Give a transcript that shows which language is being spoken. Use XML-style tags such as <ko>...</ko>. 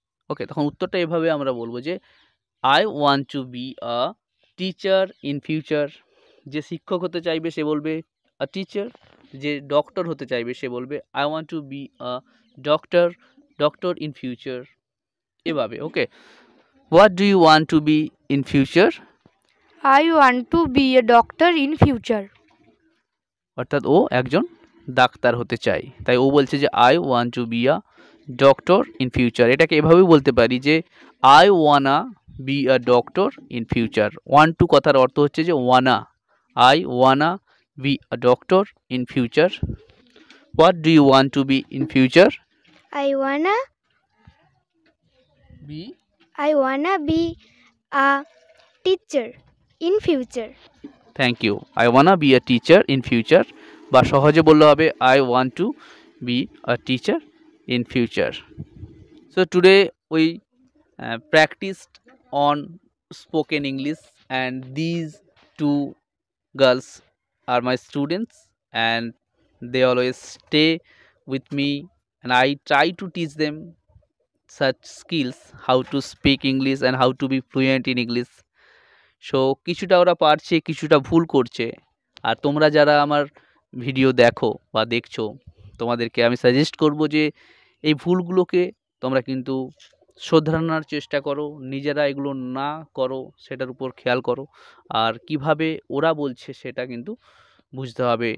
<en>okay,</en> <bn>তখন উত্তরটা এভাবে আমরা বলবো যে</bn> <en>I want to be a teacher in future.</en> <bn>যে শিক্ষক হতে চাইবে সে বলবে</bn> <en>a teacher,</en> <bn>যে ডক্টর হতে চাইবে সে বলবে</bn> <en>I want to be a doctor in future,</en> <bn>এভাবে।</bn> <en>Okay, what do you want to be in future. I want to be a doctor in future.</en> <bn>অর্থাৎ ও একজন ডাক্তার হতে চাই। তাই ও বলছে যে</bn> <en>I want to be a doctor in future.</en> <bn>এটাকে এভাবেই বলতে পারি যে</bn> <en>I wanna be a doctor in future. Want to</en> <bn>কথার অর্থ হচ্ছে যে</bn> <en>Wanna, I wanna be a doctor in future. What do you want to be in future? I wanna be be a teacher in future. Thank you. I wanna be a teacher in future,</en> <bn>বা সহজে বললে হবে</bn> <en>I want to be a teacher in future. So today we practiced on spoken English, and these two girls are my students, and they always stay with me, and I try to teach them such skills, how to speak English and how to be fluent in English.</en> <bn>So কিছুটা ওরা পারছে, কিছুটা ভুল করছে। আর তোমরা যারা আমার video দেখো বা দেখছো, তোমাদেরকে আমি সাজেস্ট করব যে এই ভুলগুলোকে তোমরা কিন্তু শোধরানোর চেষ্টা করো, নিজেরা এগুলো না করো সেটার উপর খেয়াল করো। আর কিভাবে ওরা বলছে সেটা কিন্তু বুঝতে হবে।</bn>